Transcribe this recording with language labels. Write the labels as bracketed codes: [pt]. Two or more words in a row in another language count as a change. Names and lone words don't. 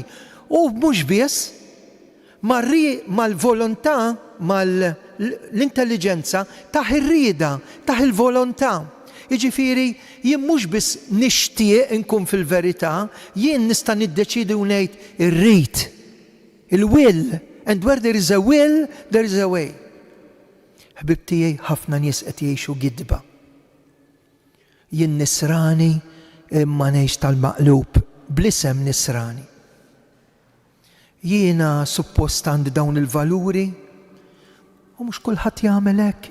[mt] U mhux biss, mal-volontà, mal-intelligenza taħ ir-rieda, taħ il-volontà. Jiġifieri jien mhux biss nixtieq inkun fil-verità, jien nista' niddeċidi u ngħid irrid. [en] Il-will, and where there is a will, there is a way. [mt] Ħbib tiegħi ħafna nies qed jgħixu gidba. Jien nisrani imma ngħix tal-maqlub, bl-isem nisrani. Jiena suppost għandi dawn il-valuri u mhux kulħadd jagħmel hekk.